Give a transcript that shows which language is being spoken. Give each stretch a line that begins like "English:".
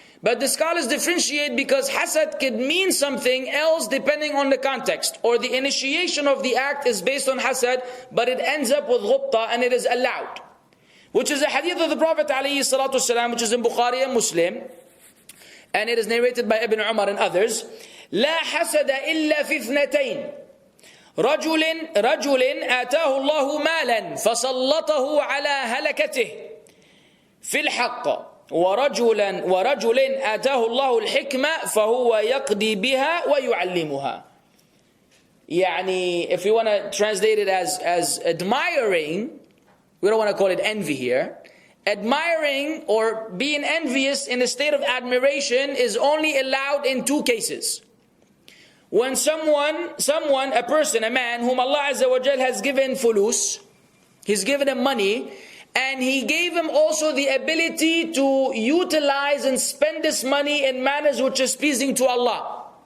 English: But the scholars differentiate because hasad could mean something else depending on the context, or the initiation of the act is based on hasad, but it ends up with ghubta and it is allowed. Which is a hadith of the Prophet ﷺ, which is in Bukhari and Muslim, and it is narrated by Ibn Umar and others.
Arabic: لا حسد إلا في اثنتين رجل آتاه الله مالا فسلطه على هلكته في الحق ورجل آتاه الله الحكمة فهو يقضي بها ويعلمها.
English: يعني, if you want to translate it as admiring, we don't want to call it envy here. Admiring or being envious in a state of admiration is only allowed in two cases. When a person, a man whom Allah Azza wa Jal has given fulus, He's given him money, and He gave him also the ability to utilize and spend this money in manners which is pleasing to Allah.